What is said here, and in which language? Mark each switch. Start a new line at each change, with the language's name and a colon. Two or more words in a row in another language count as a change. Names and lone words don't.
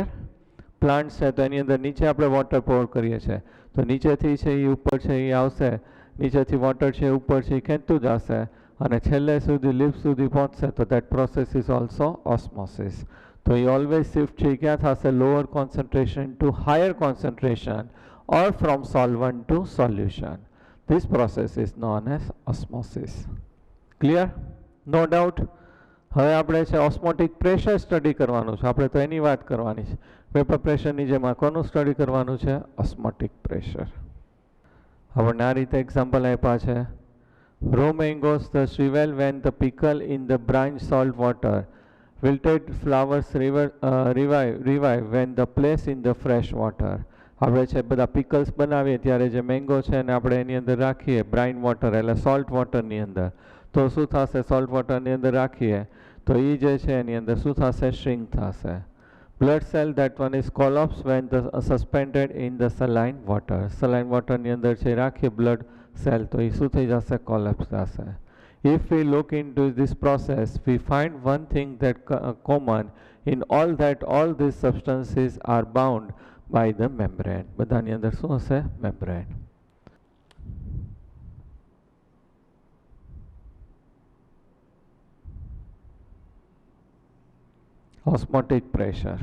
Gujarati: પ્લાન્ટ છે તો એની અંદર નીચે આપણે
English: water pour
Gujarati: કરીએ છીએ તો નીચેથી છે એ ઉપર છે એ આવશે, નીચેથી વોટર છે ઉપર છે એ ખેંચતું જશે અને છેલ્લે સુધી લીફ સુધી પહોંચશે. તો
English: that process is also osmosis.
Gujarati: તો એ ઓલવેઝ શિફ્ટ છે ક્યાં થશે?
English: lower concentration to higher concentration or from solvent to solution. This process is known as osmosis. Clear? No doubt?
Gujarati: હવે આપણે છે
English: osmotic pressure
Gujarati: સ્ટડી કરવાનું છે. આપણે તો એની વાત કરવાની છે. વેપર પ્રેશરની જેમ કોનું સ્ટડી કરવાનું છે?
English: osmotic pressure.
Gujarati: આપણને આ રીતે એક્ઝામ્પલ આપ્યા છે.
English: Raw mangoes thus shrivel when the pickle in the brine salt water. Wilted flowers revive when the place in the fresh water.
Gujarati: આપણે છે બધા પિકલ્સ બનાવીએ ત્યારે જે મેંગો છે ને આપણે એની અંદર રાખીએ
English: brine water
Gujarati: એટલે સોલ્ટ વોટરની અંદર, તો શું થશે? સોલ્ટ વોટરની અંદર રાખીએ તો એ જે છે એની અંદર શું થશે? શ્રિંક થશે.
English: blood cell that one is collapse when the suspended in the saline water.
Gujarati: સલાઇન વોટરની અંદર છે રાખીએ
English: blood cell
Gujarati: તો એ શું થઈ જશે? કોલેપ્સ થશે.
English: If we look into this process, we find one thing that common in all, that all these substances are bound by the membrane.
Gujarati: બધાની અંદર શું હશે?
English: membrane. Osmotic pressure.